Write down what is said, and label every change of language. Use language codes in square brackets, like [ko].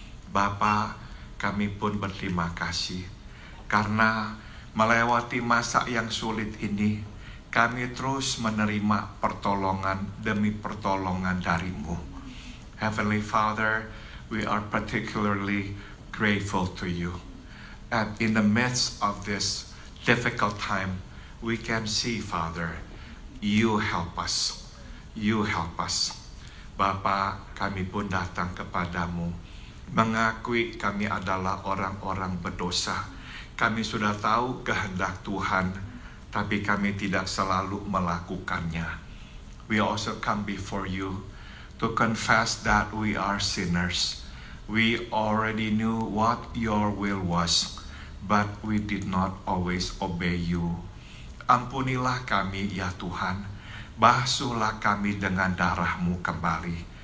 [id] Bapa, kami pun berterima kasih karena melewati masa yang sulit ini, kami terus menerima pertolongan demi pertolongan dari-Mu. [en] Heavenly Father, we are particularly grateful to you. And in the midst of this difficult time, we can see, Father, you help us. You help us. [id] Bapa, kami pun datang kepadamu, mengakui kami adalah orang-orang berdosa. Kami sudah tahu kehendak Tuhan, tapi kami tidak selalu melakukannya. [en] We also come before you to confess that we are sinners. We already knew what your will was, but we did not always obey you. [id] Ampunilah kami ya Tuhan, basuhlah kami dengan darah-Mu kembali.